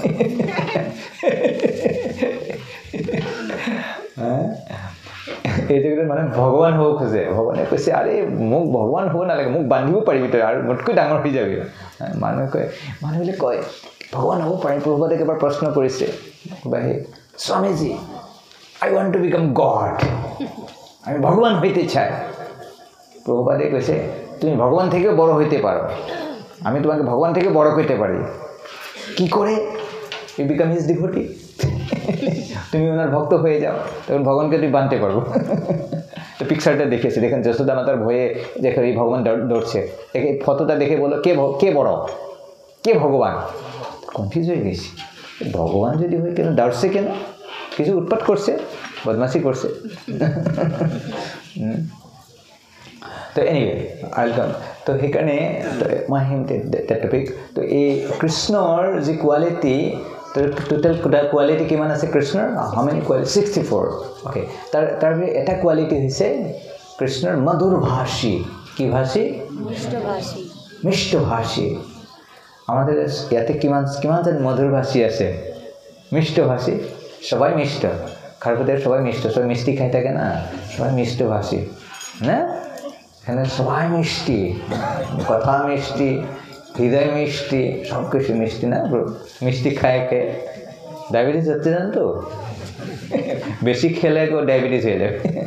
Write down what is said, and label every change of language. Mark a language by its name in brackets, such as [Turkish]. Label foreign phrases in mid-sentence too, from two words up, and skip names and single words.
[Assamese] এইটো মানে ভগৱান হ'ব খোজে ভগৱানে কৈছে আৰে মোক ভগৱান হ'ব নালাগে মোক বান্ধিব পাৰিবি তই আৰু মোতকৈ ডাঙৰ হৈ যাবি মানুহবিলাক কয় ভগৱান হ'ব পাৰি প্ৰভুপাদে এবাৰ প্ৰশ্ন কৰিছে স্বামীজী [English] I want to become God [Bangla] আমি ভগৱান হইতে চাই [Assamese] প্ৰভুপাদে কৈছে তুমি ভগৱান থেকেও [Bangla] বড় হইতে পারো আমি তোমাকে ভগৱান থেকে বড় করতে পারি কি করে [English] you become his devotee [Bangla] তুমি ওনার ভক্ত হয়ে যাও তখন ভগবানকে তুমি বানতে পারবো তো পিকচারটা দেখেছি দেখেন যশোদা মাতার ভয়ে দেখো এই ভগবান দৌড়ছে দেখে ফটোটা দেখে বলো কে বড় কে ভগবান কনফিউজ হয়ে গেছি ভগবান যদি হয় কেন দৌড়ছে কেন কিছু উৎপাত করছে বদমাশি করছে [Assamese] তো [English] anyway welcome [Assamese] তো সেইকাৰণে মই আহিম [English] that topic [Assamese] তো এই কৃষ্ণৰ যি কোৱালিটি [English] total quality [Assamese] কিমান আছে কৃষ্ণৰ হাউ [English] many quality [Assamese] 64 ওকে তাৰ এটা কোৱালিটি হৈছে কৃষ্ণৰ মধুৰ ভাষী কি ভাষী মিষ্ট ভাষী [Bangla] আমাদের [Assamese] ইয়াতে কিমান জন [Bangla] মধুর ভাষী আছে মিষ্ট ভাষী সবাই মিষ্ট খারপদের সবাই মিষ্ট সবাই মিষ্টি খাই থাকে না সবাই মিষ্ট ভাষী না এখানে সবাই মিষ্টি কথা মিষ্টি হৃদয় মিষ্টি সব কিছু মিষ্টি না মিষ্টি খায় কে ডায়াবেটিস হচ্ছে জান তো বেশি খেলে গো ডায়াবেটিস হয়ে যাবে